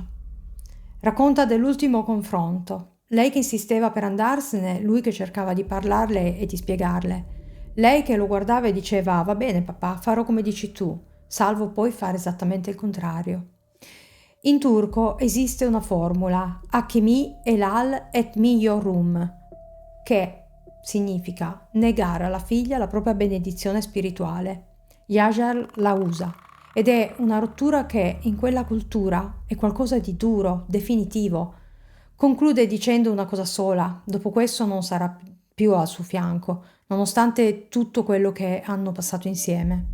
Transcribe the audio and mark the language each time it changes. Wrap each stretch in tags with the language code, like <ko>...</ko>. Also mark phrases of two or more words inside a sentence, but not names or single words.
<it>Racconta dell'ultimo confronto. Lei che insisteva per andarsene, lui che cercava di parlarle e di spiegarle. Lei che lo guardava e diceva: va bene papà, farò come dici tu, salvo poi fare esattamente il contrario. In turco esiste una formula,</it> <tr>Hakimi elal et mi yorum,</tr> <it>che significa negare alla figlia la propria benedizione spirituale. Yajar la usa ed è una rottura che in quella cultura è qualcosa di duro, definitivo. Conclude dicendo una cosa sola: dopo questo non sarà più al suo fianco, nonostante tutto quello che hanno passato insieme.</it>